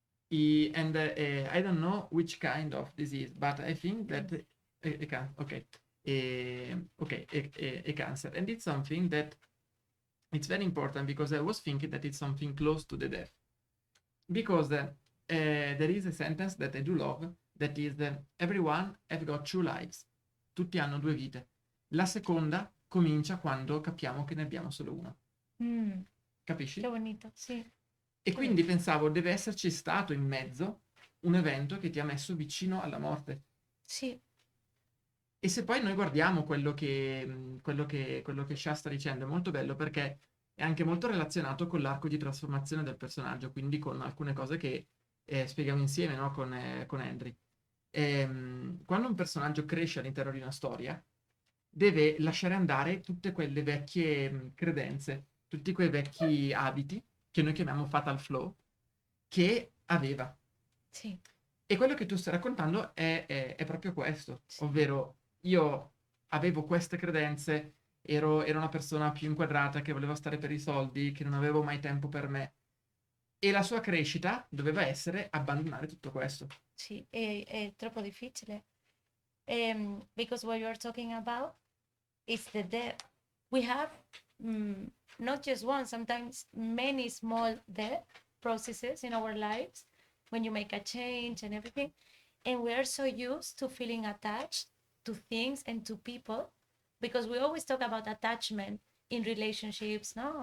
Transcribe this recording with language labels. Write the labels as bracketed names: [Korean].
[English] And I don't know which kind of disease, but I think that a cancer. And it's something that it's very important because I was thinking that it's something close to the death. Because there is a sentence that I do love that is everyone have got two lives. [Italian] Tutti hanno due vite. La seconda comincia quando capiamo che ne abbiamo solo una. Capisci? [Spanish] Che bonito, [Italian] sì. E quindi pensavo, deve esserci stato in mezzo un evento che ti ha messo vicino alla morte. Sì. E se poi noi guardiamo quello che Shah sta dicendo, è molto bello perché è anche molto relazionato con l'arco di trasformazione del personaggio, quindi con alcune cose che spieghiamo insieme, no? con Henry. Quando un personaggio cresce all'interno di una storia, deve lasciare andare tutte quelle vecchie credenze, tutti quei vecchi abiti, che noi chiamiamo fatal flow, che aveva. Sì. E quello che tu stai raccontando è proprio questo, sì. Ovvero io avevo queste credenze, ero una persona più inquadrata, che voleva stare per i soldi, che non avevo mai tempo per me. E la sua crescita doveva essere abbandonare tutto questo. Sì, è troppo difficile. [English] Because what you're talking about is the death. We have not just one, sometimes many small death processes in our lives when you make a change and everything. And we are so used to feeling attached to things and to people because we always talk about attachment in relationships, no?